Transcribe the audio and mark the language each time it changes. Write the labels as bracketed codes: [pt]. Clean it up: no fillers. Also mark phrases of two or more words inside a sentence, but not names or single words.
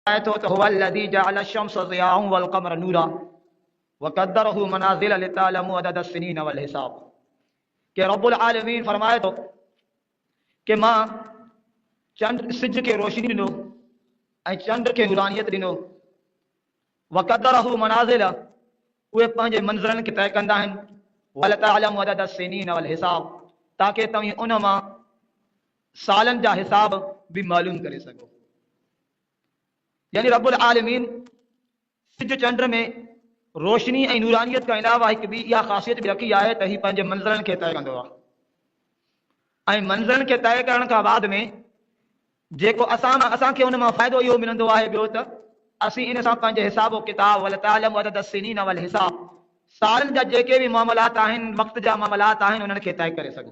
[ar] تو هو الذي جعل الشمس ضياء والقمر نورا وقدره منازل لتعلموا عدد السنين والحساب. [sd] के [ar] رب العالمين [sd] फरमाए तो कि मां चंड सिज के रोशनी ॾिनो ऐं चंड के नूरानियत ॾिनो। [ar] وقدره منازل [sd] उहे पंहिंजे मंज़िलनि खे तय कंदा आहिनि। [ar] ولتعلموا عدد السنين والحساب [sd] ताकि तव्हीं उन मां सालनि जा हिसाब भी मालूम करे सघो। यानी [ar] رب العالمين [sd] सिज चंड में रोशनी ऐं नूरानियत खां अलावा हिकु ॿी इहा ख़ासियत बि रखी आहे त हीउ पंहिंजे मंज़िलनि खे तय कंदो आहे ऐं मंज़िलनि खे तय करण खां बाद में जेको असांखे उन मां फ़ाइदो इहो मिलंदो आहे ॿियो त असीं इन सां पंहिंजे हिसाब किताब [ar] ول تعلم عدد السنين والحساب [sd] सालनि जा जेके बि मामलात आहिनि वक़्त जा मामलात आहिनि उन्हनि खे तय करे सघूं।